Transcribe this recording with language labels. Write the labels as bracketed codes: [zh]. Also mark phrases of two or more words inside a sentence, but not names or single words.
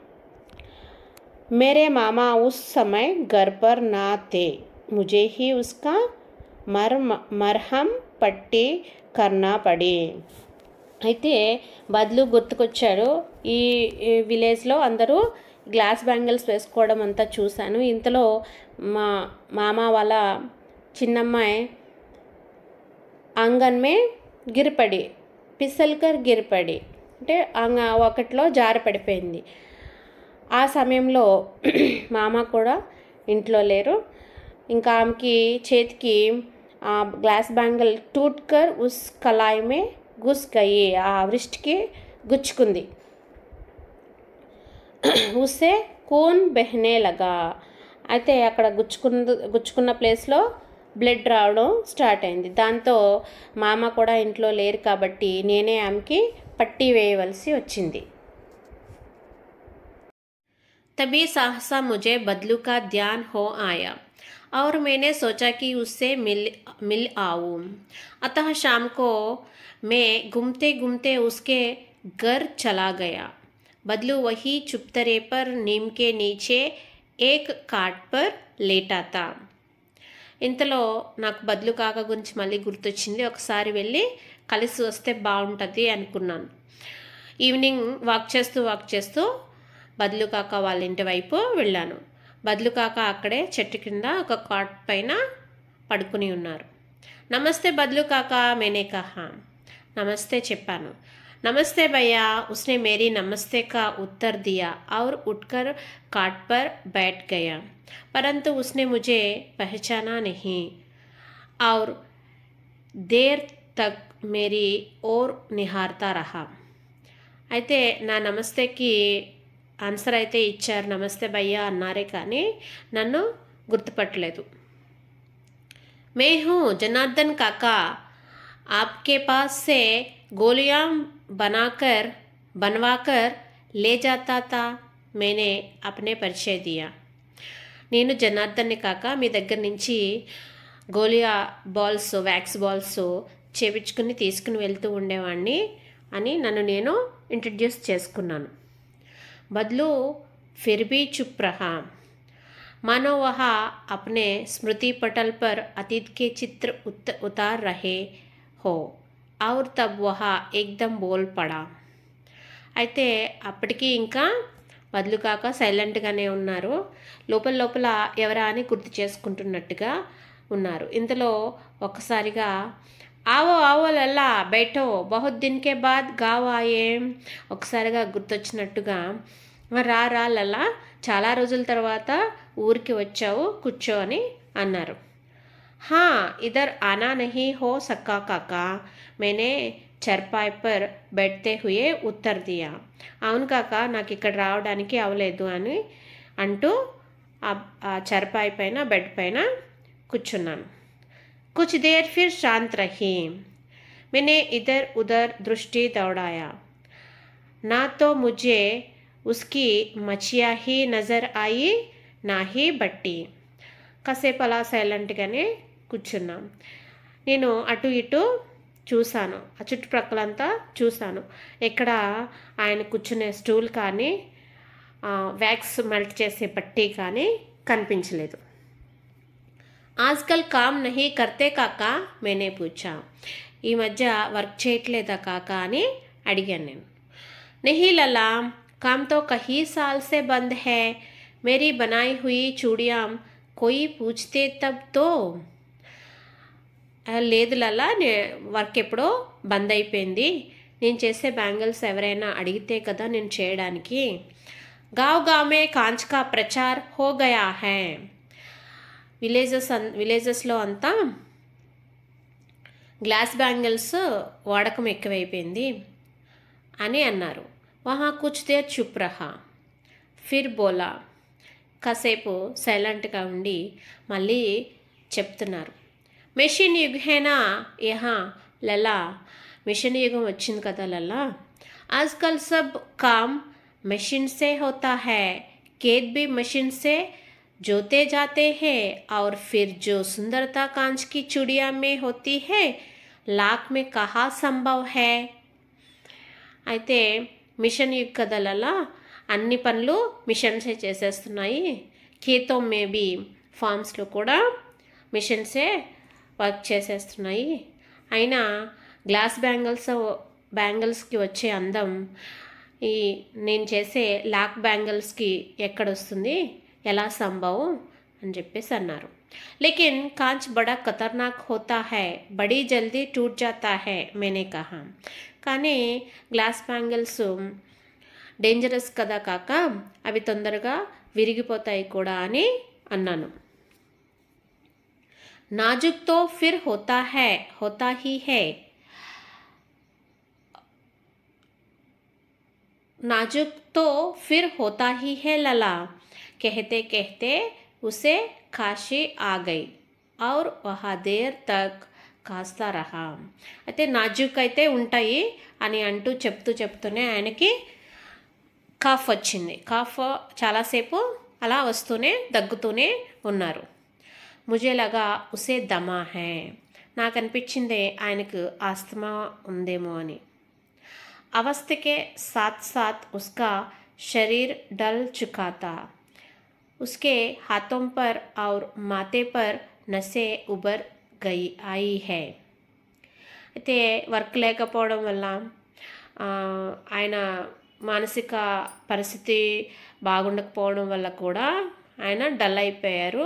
[hi] मेरे मामा उस समय घर पर ना थे. मुझे ही उसका मरहम पट्टी करना पड़ी. [te] అయితే బదులు గుర్తుకొచ్చాడు. ఈ విలేజ్లో అందరూ గ్లాస్ బ్యాంగిల్స్ వేసుకోవడం అంతా చూశాను. ఇంతలో మా మామ వాళ్ళ చిన్నమ్మాయి ఆంగన్ మే గిరిపడి పిసల్కర్ గిరిపడి అంటే ఒకటిలో జారి పడిపోయింది. ఆ సమయంలో మామ కూడా ఇంట్లో లేరు. ఇంకా ఆమెకి చేతికి [hi] ग्लास बैंगल टूट कर उस कलाई में घुस गई। [te] ఆ వృష్టికి గుచ్చుకుంది. [hi] ఉస్సే खून बहने लगा. [te] అయితే అక్కడ గుచ్చుకున్న ప్లేస్లో బ్లడ్ రావడం స్టార్ట్ అయింది. దాంతో మామ కూడా ఇంట్లో లేరు కాబట్టి నేనే ఆమెకి పట్టీ వేయవలసి వచ్చింది. [hi] तभी सहसा मुझे बदलू का ध्यान हो आया और मैंने सोचा कि उससे मिल आऊं. अतः शाम को मैं घूमते घूमते उसके घर चला गया. बदलू वही चुपतरे पर नीम के नीचे एक काट पर लेटा था. [te] ఇంతలో నాకు బద్లు కాక గురించి మళ్ళీ గుర్తొచ్చింది. ఒకసారి వెళ్ళి కలిసి వస్తే బాగుంటుంది అనుకున్నాను. ఈవినింగ్ వాక్ చేస్తూ బద్లు కాక వాళ్ళ ఇంటి వైపు వెళ్ళాను. బద్లు కాక అక్కడే చెట్టు కింద ఒక కాట్ పైన పడుకుని ఉన్నారు. [hi] नमस्ते बदलू काका मैंने कहा. [te] నమస్తే చెప్పాను. [hi] नमस्ते भैया. उसने मेरी नमस्ते का उत्तर दिया और उठकर काट पर बैठ गया, परंतु उसने मुझे पहचाना नहीं और देर तक मेरी ओर निहारता रहा. [te] అయితే నా నమస్తేకి ఆన్సర్ అయితే ఇచ్చారు, [hi] नमस्ते भैया [te] అన్నారే కానీ నన్ను గుర్తుపట్టలేదు. [hi] मैं हूँ जनार्दन काका, आपके पास से गोलियां बनवाकर ले जाता था. मैंने अपने परिचय दिया. [te] నేను జనార్దన్ని కాక మీ దగ్గర నుంచి గోలియా బాల్స్, వ్యాక్స్ బాల్స్ చేపించుకుని తీసుకుని వెళ్తూ ఉండేవాడిని అని నన్ను నేను ఇంట్రడ్యూస్ చేసుకున్నాను. [hi] బద్లు फिर भी चुप रहा, मानो वह अपने स्मृति पटल पर अतीत के चित्र उतार रहे हो और तब वह एकदम बोल पड़ा. [te] అయితే అప్పటికి ఇంకా బద్లు కాక సైలెంట్గానే ఉన్నారు. లోపల ఎవరా అని గుర్తు చేసుకుంటున్నట్టుగా ఉన్నారు. ఇంతలో ఒక్కసారిగా [hi] आओ आओ लल्ला बैठो बहुत दिन के बाद गाँव आये, [te] ఒకసారిగా గుర్తొచ్చినట్టుగా రా లల్లా చాలా రోజుల తర్వాత ఊరికి వచ్చావు, కూర్చో అని అన్నారు. [hi] हाँ इधर आना नहीं हो सका काका, मैंने चारपाई पर बैठते हुए उत्तर दिया. [te] అవును కాక నాకు ఇక్కడ రావడానికి అవలేదు అని అంటూ ఆ చర్పాయ్ పైన బెడ్ పైన కూర్చున్నాను. [hi] कुछ देर फिर शांत रही, मैंने इधर उधर दृष्टि दौड़ाया, ना तो मुझे उसकी मछिया ही नज़र आई ना ही బట్టి. [te] కాసేపు అలా సైలెంట్గానే కూర్చున్నాం. నేను అటు ఇటు చూశాను, ఆ చుట్టుప్రక్కలంతా చూశాను. ఎక్కడ ఆయన కూర్చునే స్టూల్ కానీ వ్యాక్స్ మెల్ట్ చేసే పట్టీ కానీ కనిపించలేదు. [hi] आजकल काम नहीं करते काका मैंने पूछा, [te] ఈ మధ్య వర్క్ చేయట్లేదా కాకా అని అడిగాను నేను. [hi] नहीं लला, काम तो कई साल से बंद है, मेरी बनाई हुई चूड़ियाँ कोई पूछते तब तो. [te] లేదు లలా, వర్క్ ఎప్పుడో బంద్ అయిపోయింది, నేను చేసే బ్యాంగిల్స్ ఎవరైనా అడిగితే కదా నేను చేయడానికి. [hi] गाँव गाँव में कांच का प्रचार हो गया है, [te] విలేజెస్లో అంతా గ్లాస్ బ్యాంగిల్స్ వాడకం ఎక్కువైపోయింది అని అన్నారు. वहाँ कुछ देर चुप रहा, फिर बोला. కాసేపు సైలెంట్గా ఉండి మళ్ళీ చెప్తున్నారు. [hi] मशीन युग है ना यहाँ लला, [te] మిషన్ యుగం వచ్చింది కదా లలా. [hi] आजकल सब काम मशीन से होता है, खेत भी मशीन से जोते जाते हैं और फिर जो सुंदरता कांच की चूड़ियाँ में होती है लाख में कहाँ संभव है. [te] అయితే మిషన్ యుగ్ కదలలా అన్ని పనులు మిషన్సే చేసేస్తున్నాయి. ఖేతో మేబీ ఫార్మ్స్లో కూడా మిషన్సే వర్క్ చేసేస్తున్నాయి. అయినా గ్లాస్ బ్యాంగిల్స్కి వచ్చే అందం ఈ నేను చేసే లాక్ బ్యాంగిల్స్కి ఎక్కడొస్తుంది, ఎలా సంభవం అని చెప్పేసి అన్నారు. [hi] लेकिन कांच बड़ा खतरनाक होता है, बड़ी जल्दी टूट जाता है, मैंने कहा. [te] కానీ గ్లాస్ బ్యాంగిల్స్ డేంజరస్ కదా కాక, అవి తొందరగా విరిగిపోతాయి కూడా అని అన్నాను. [hi] नाजुक तो फिर होता ही है, नाजुक तो फिर होता ही है लला। कहते कहते उसे खांसी आ गई और वह देर तक खाँसता रहा. [te] అయితే నాజుక్ అయితే ఉంటాయి అని అంటూ చెప్తూనే ఆయనకి కాఫ్ వచ్చింది. కాఫ్ చాలాసేపు అలా వస్తూనే దగ్గుతూనే ఉన్నారు. [hi] मुझे लगा उसे दमा है, [te] నాకు అనిపించింది ఆయనకు ఆస్తమా ఉందేమో అని. [hi] अवस्था के साथ साथ उसका शरीर डल चुका था. उसके हाथों पर और माथे पर नसें उभर आई है. [te] అయితే వర్క్ లేకపోవడం వల్ల ఆయన మానసిక పరిస్థితి బాగుండకపోవడం వల్ల కూడా ఆయన డల్ అయిపోయారు.